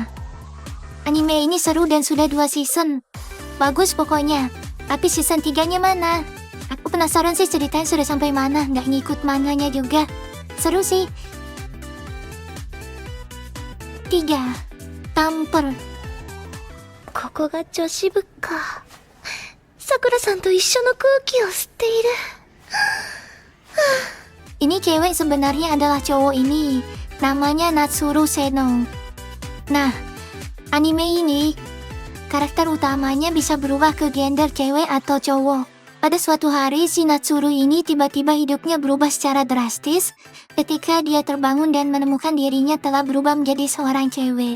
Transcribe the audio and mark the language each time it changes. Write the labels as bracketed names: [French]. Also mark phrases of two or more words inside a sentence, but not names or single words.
[Indonesian] Anime ini seru dan sudah 2 season. Bagus pokoknya, tapi season 3-nya mana? Aku penasaran sih ceritanya sudah sampai mana, nggak ngikut manganya juga. Seru sih. 3. Tamper. [Japanese] ここが女子部か。さくらさんと一緒の空気を吸っている。 [Indonesian] Ini cewek sebenarnya adalah cowok ini. Namanya Natsuru Seno. Nah, anime ini karakter utamanya bisa berubah ke gender cewek atau cowok. Pada suatu hari, si Natsuru ini tiba-tiba hidupnya berubah secara drastis ketika dia terbangun dan menemukan dirinya telah berubah menjadi seorang cewek.